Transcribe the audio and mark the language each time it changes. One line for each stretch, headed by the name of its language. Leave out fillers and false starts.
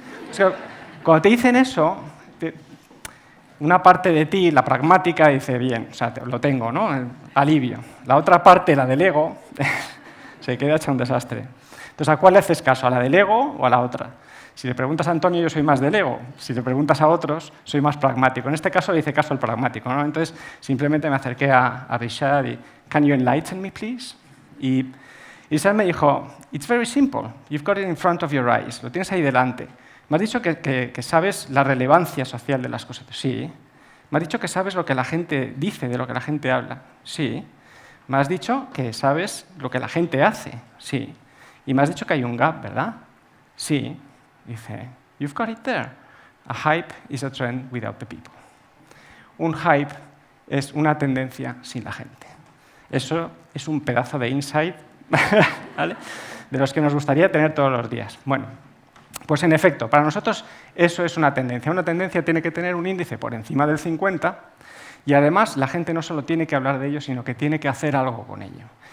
Spanish: O sea, cuando te dicen eso, una parte de ti, la pragmática, dice, bien, o sea, lo tengo, ¿no? Alivio. La otra parte, la del ego, se queda hecha un desastre. Entonces, ¿a cuál le haces caso? ¿A la del ego o a la otra? Si le preguntas a Antonio, yo soy más del ego. Si le preguntas a otros, soy más pragmático. En este caso le hice caso al pragmático, ¿no? Entonces, simplemente me acerqué a Rishad y,
English: "Can you enlighten me, please?"
Spanish: Y Rishad me dijo,
English: "It's very simple. You've got it in front of your eyes.
Spanish: Lo tienes ahí delante. Me has dicho que sabes la relevancia social de las cosas". Sí. Me has dicho que sabes lo que la gente dice, de lo que la gente habla. Sí. Me has dicho que sabes lo que la gente hace. Sí. Y me has dicho que hay un gap, ¿verdad? Sí. Dice,
English: "You've got it there. A hype is a trend without the people".
Spanish: Un hype es una tendencia sin la gente. Eso es un pedazo de insight, ¿vale? De los que nos gustaría tener todos los días. Bueno, pues en efecto, para nosotros eso es una tendencia. Una tendencia tiene que tener un índice por encima del 50 y además la gente no solo tiene que hablar de ello, sino que tiene que hacer algo con ello.